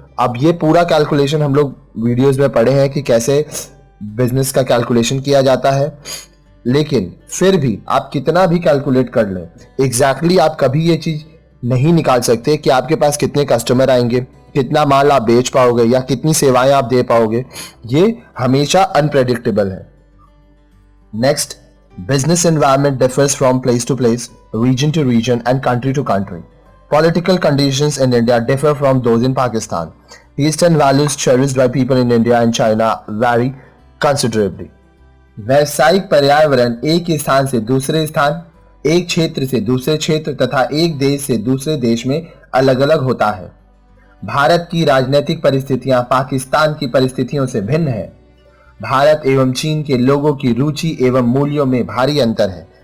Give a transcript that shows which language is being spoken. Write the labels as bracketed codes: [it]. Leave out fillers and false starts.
[hi] अब ये पूरा कैलकुलेशन हम लोग वीडियोस में पढ़े हैं कि कैसे बिजनेस का कैलकुलेशन किया जाता है, लेकिन फिर भी आप कितना भी कैलकुलेट कर लें, एग्जैक्टली आप कभी ये चीज नहीं निकाल सकते कि आपके पास कितने कस्टमर आएंगे, कितना माल आप बेच पाओगे या कितनी सेवाएं आप दे पाओगे। ये हमेशा अनप्रेडिक्टेबल है। [en] Next, business environment differs from place to place, region to region and country to country. Political conditions in India differ from those in Pakistan. Taste and values cherished by people in India and China vary considerably. [hi] व्यावसायिक पर्यावरण एक स्थान से दूसरे स्थान, एक क्षेत्र से दूसरे क्षेत्र तथा एक देश से दूसरे देश में अलग अलग होता है। भारत की राजनीतिक परिस्थितियां पाकिस्तान की परिस्थितियों से भिन्न है। भारत एवं चीन के लोगों की रुचि एवं मूल्यों में भारी अंतर है।